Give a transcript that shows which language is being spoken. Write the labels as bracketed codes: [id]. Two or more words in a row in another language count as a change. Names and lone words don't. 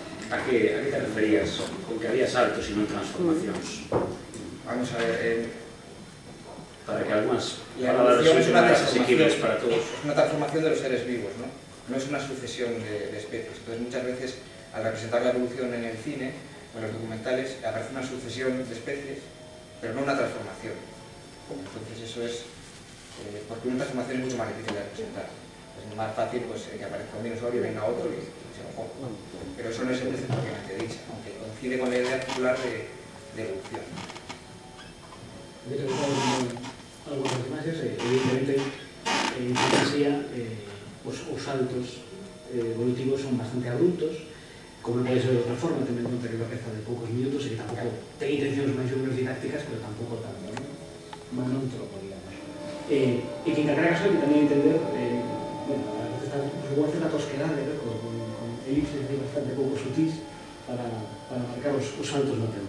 [gl] A que te referías? Con que había saltos e non transformacións? [es] Vamos a ver... Para que algunas la palabras evolución es son una más transformación, asequibles para todos. es una transformación de los seres vivos, ¿no? No es una sucesión de especies. Entonces, muchas veces, al representar la evolución en el cine o en los documentales, aparece una sucesión de especies, pero no una transformación. Entonces, eso es... porque una transformación es mucho más difícil de representar. Es más fácil pues, que aparezca un dinosaurio y venga otro y se lo coma. Pero eso no es el precio propiamente dicho, aunque coincide con la idea popular de evolución. Algunas imágenes, evidentemente, en fantasía, [gl] os saltos evolutivos son bastante adultos, como non pode ser de outra forma, tendo en conta que é unha peza de poucos minutos e que tampouco ten intencións máis ou menos didácticas, pero tampouco tanto, non? [it] Mas non tropo, digamos. [gl] E que en calquera caso hai que tamén entender, bueno, a veces está igual certa tosquedade, con elipses bastante pouco sutís para marcar os saltos no tempo.